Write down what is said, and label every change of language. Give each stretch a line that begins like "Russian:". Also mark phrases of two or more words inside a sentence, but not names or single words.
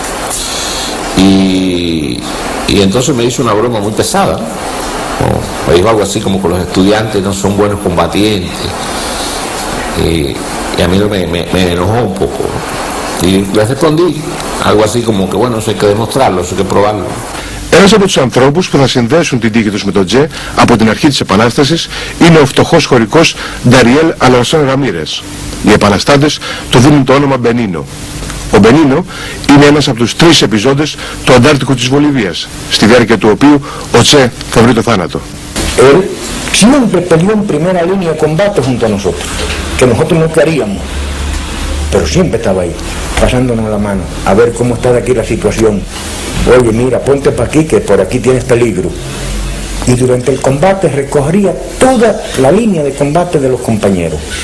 Spanish: Y entonces me hizo una broma muy pesada, ¿no? Me dijo algo así como que los estudiantes no son buenos combatientes. Y a mí me enojó un poco, ¿no? Y le respondí algo así como que bueno, eso hay que demostrarlo, eso hay que probarlo.
Greek: Ένας από τους ανθρώπους που θα συνδέσουν την τύχη τους με τον Τσε από την αρχή της Επανάστασης είναι ο φτωχός χωρικός Νταριέλ Αλανσόν Ραμίρες. Οι επαναστάτες του δίνουν το όνομα Μπενίνο. Ο Μπενίνο είναι ένας από τους 3 επιζώντες του Αντάρτικου της Βολιβίας, στη διάρκεια του οποίου ο Τσε θα βρει το θάνατο.
Spanish: Él siempre peleó en primera línea de combate junto a nosotros, que nosotros no queríamos, pero siempre estaba ahí, pasándonos la mano, a ver cómo está de aquí la situación. Oye, mira, ponte para aquí, que por aquí tienes peligro. Y durante el combate recorría toda la línea de combate de los compañeros.